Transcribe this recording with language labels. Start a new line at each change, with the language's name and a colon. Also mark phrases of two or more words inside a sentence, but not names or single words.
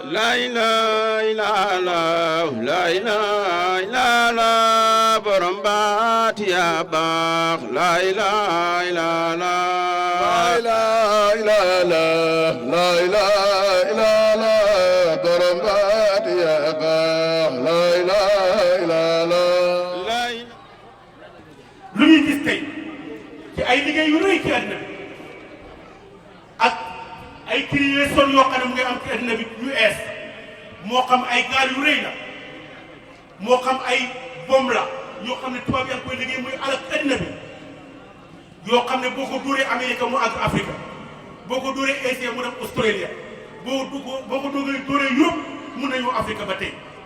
Arabic: لا إله إلا الله لا إله إلا الله برمبات يا باخ لا إله إلا الله لا إله إلا الله لا إله إلا الله برمبات يا باخ لا إله إلا الله
Wolof: lu ñuy gis tey ci ay liggéey yu rëy ci àddina bi ak ay créations yoo xam ne mu ngi am ci àddina bi yu ees moo xam ay gaal yu rëy la moo xam ay bombe la yoo xam ne tubaab yaa ngi koy liggéey muy alal àddina bi yoo xam ne boo ko dóoree Amérique mu àgg Afrique boo ko dóoree Asie mu dem Australia boo ko dóoree Europe mun na ñëw Afrique ba tey